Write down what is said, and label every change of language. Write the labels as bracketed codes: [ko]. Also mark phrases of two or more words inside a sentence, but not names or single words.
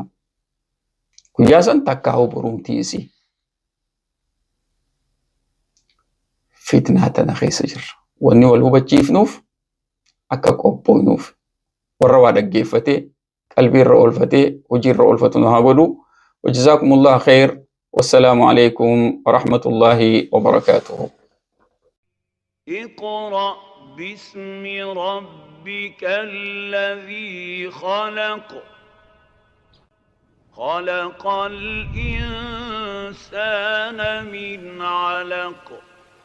[om] Guyyaa san takkaahu borumtii isii. Fitnaa tana keessa jirra. Wanni wal hubachiifnuuf akka qophooynuuf warra waa dhaggeeffatee qalbiirra oolfatee hojiirra oolfatu nu haa godhu. [ar] وجزاكم الله خير. والسلام عليكم ورحمة الله وبركاته. اقرأ باسم ربك الذي خلق خلق الإنسان من علق